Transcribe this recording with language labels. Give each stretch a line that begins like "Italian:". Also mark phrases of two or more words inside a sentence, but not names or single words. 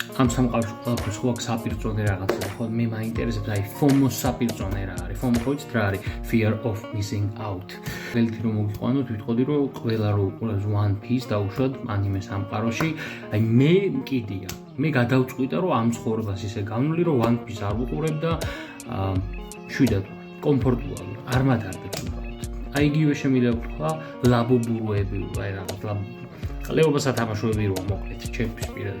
Georgian: ამ სამყაროში ყველაფერს ხო აქვს საპირწონე რაღაცა, ხო მე მაინტერესებს აი FOMO-ს საპირწონე რა არის. FOMO ხო იცით რა არის?
English: Fear of missing out.
Georgian: ველითი რომ მოგიყვანოთ, ვიტყოდი რომ ყველა რო უყურებს One Piece დაუშვათ ანიმე სამყაროში, აი მე მკიდია. მე გადავწყვიტე რომ ამ ცხოვრებას ისე განვლი რომ One Piece არ ვუყურებ და შვიდად კომფორტულად არ მადარდებს უბრალოდ. აი იგივე შემიძლია ვთქვა ლაბობუროები, აი რაღაც ყლეობა სათამაშოები რომ მოკლედ ჩემთვის პირადად.